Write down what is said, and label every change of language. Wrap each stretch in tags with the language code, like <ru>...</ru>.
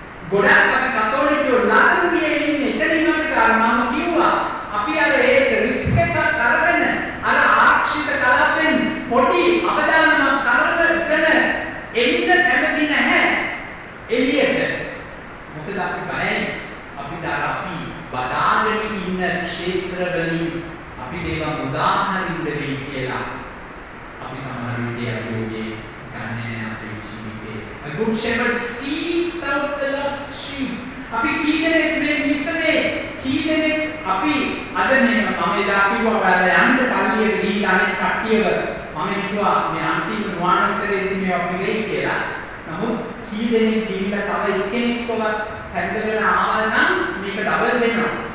<si>ගොඩක් අපි කතෝලිකයෝ ලදරු වියේ ඉන්නේ. එතනින් අපිට මම කිව්වා අපි අර ඒක රිස්ක් එකක් අරගෙන අර ආරක්ෂිත කලාපෙන් පොඩි අවදානමක් කරගෙන එන්න කැමති නැහැ එළියට. මොකද අපි බයයි අපිට අර අපි බදාගෙන ඉන්න ක්ෂේත්‍රවලින් අපිට ඒවා උදාහරින්න වෙයි කියලා අපි සමහර විට අභියෝගයේ ගන්නේ අපේ ජීවිතේ.</si> <en>A good shepherd seeks out the lost sheep.</en> <si>අපි කීදෙනෙක් මේ මිසනේ කීදෙනෙක් අපි අද මම එදා කිව්වා ඔයාලා යන්න පල්ලියට ගිහිල්ලා අනෙක් කට්ටියව මම හිතුවා මේ අන්තිම නුවණතරේදී මේ අපි වෙයි කියලා. නමුත් කීදෙනෙක් ගිහිල්ලා තව එක්කෙනෙක්ව හැන්දගෙන ආවල් නම් මේක ඩබල් වෙනවා.</si>